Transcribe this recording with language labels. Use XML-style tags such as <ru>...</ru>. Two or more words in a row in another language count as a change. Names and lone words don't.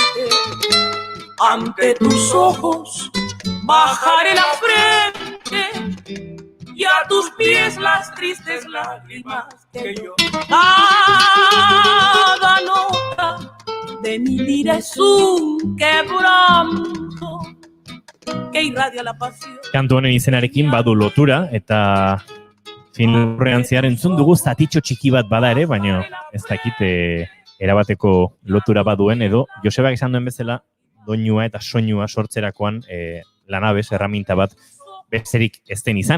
<es>Ante tus ojos bajaré la frente y a tus pies las tristes lágrimas que yo. Cada nota de mi lira es un quebranto que irradia la pasión.</es> <eu>Kantu honen izenarekin badu lotura, eta filmurrean zehar entzun dugu zatitxo txiki bat bada ere, baina ez dakit erabateko lotura baduen, edo Josebak esan duen bezala, doinua eta soinua sortzerakoan lanabes, erraminta bat bezerik ez den izan.</eu>